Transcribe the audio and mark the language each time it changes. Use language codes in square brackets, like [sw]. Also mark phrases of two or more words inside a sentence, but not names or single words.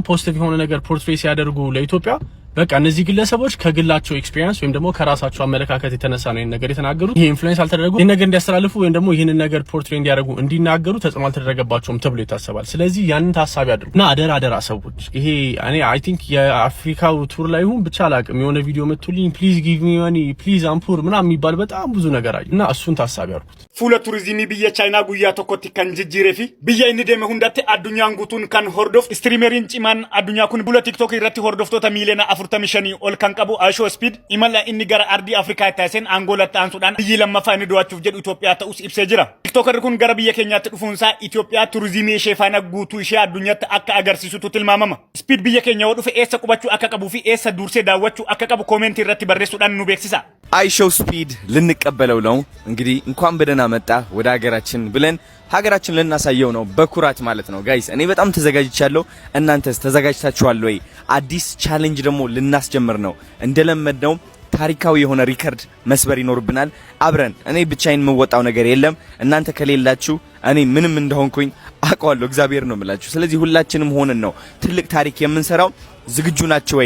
[am] ፖዚቲቭ የሆነ ነገር ፖርትሬ ሲያደርጉ ለኢትዮጵያ በቃ እነዚህ ግለሰቦች ከግላቸው ኤክስፒሪየንስ ወይም ደግሞ ከራሳቸው አመለካከት የተነሳ ነው ይሄን ነገር የተናገሩት። ይሄ ኢንፍሉዌንስ አልተደረጉ ይሄን ነገር እንዲያስተላልፉ ወይም ደግሞ ይሄን ነገር ፖርትሬ እንዲያደርጉ እንዲናገሩ ተጽዕኖ አልተደረገባቸውም ተብሎ ይታሰባል። ስለዚህ ያንን ታሳቢ አድርጉና አደራ ሰዎች ይሄ እኔ [en] I think [am] የአፍሪካው ቱር ላይ ሁን ብቻ አላቅም የሆነ ቪዲዮ መጥቶልኝ [en] please give me money please [am] አምፑር ምናምን የሚባል በጣም ብዙ ነገር አይ እና እሱን ታሳቢ አድርጉት። [om] Fuula turizimii biyyaa Chaayinaa guyyaa tokkotti kan jijjiirte biyya akka hundaatii addunyaan guutuun kan hordofu istiriimarii cimaan addunyaa kun bulee TikTok irratti hordoftoota miliyoona 45 ol kanqabu Aisho Speed imala inni gara ardi Afrika taaseen angolatti aansuudhaan biyyi lammaffaa inni du'achuuf jedhu Itoophiyaa ta'us ibsee jira. TikToker kun gara biyya keenyaatti dhufuunsaa Itoophiyaa turizimii ishee faana guutuu ishee addunyaatti akka agarsiisutu tilmaamama. Speed biyya keenya dhufe eessa qubachuu akka qabuu fi eessa dursee daawwachuu akka qabu ኮሜንት irratti barreessuudhaan nu beeksisa. [am] Aisho Speed ልንቀበለው ነው እንግዲህ እንኳን በደህና መጣ ወደ ሀገራችን ብለን ሀገራችን ልናሳየው ነው በኩራት ማለት ነው። ጋይስ እኔ በጣም ተዘጋጅቻለሁ። እናንተስ ተዘጋጅታችኋል ወይ? አዲስ ቻሌንጅ ደግሞ ልናስጀምር ነው። እንደለመድነው ታሪካዊ የሆነ ሪከርድ መስበር ይኖርብናል አብረን። እኔ ብቻዬን የምወጣው ነገር የለም። እናንተ ከሌላችሁ እኔ ምንም እንደሆንኩኝ አውቀዋለሁ። እግዚአብሔር ነው የምላችሁ። ስለዚህ ሁላችንም ሆነን ነው ትልቅ ታሪክ የምንሰራው። ዝግጁ ናችሁ ወይ?